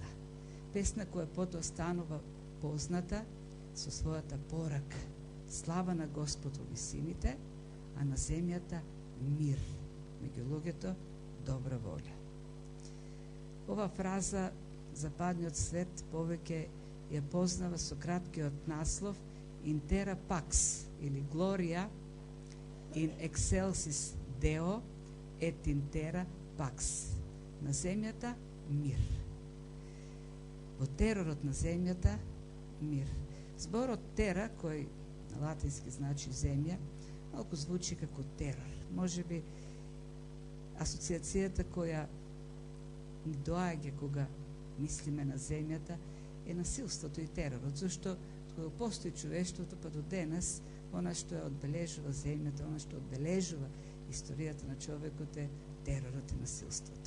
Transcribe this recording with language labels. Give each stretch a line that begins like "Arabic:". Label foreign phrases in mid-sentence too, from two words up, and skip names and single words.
Macedonian: Песна која потоа станува позната со својата порака. Слава на Господ во висините, а на земјата мир. Меѓу луѓето добра волја. Ова фраза западниот свет повеќе ја познава со краткиот наслов
Latin: In terra pax,
Macedonian: или
Latin: Gloria in excelsis Deo et in terra pax.
Macedonian: На земјата мир. Во теророт на земјата мир. Зборот тера, кој на латински значи земја, малку звучи како терор. Може би асоциацијата која ни доаѓа кога мислиме на земјата е насилството и теророт, зашто кога постои човештвото, па до денес, она што ја одбележува земјата, она што одбележува историјата на човекот е теророт и насилството.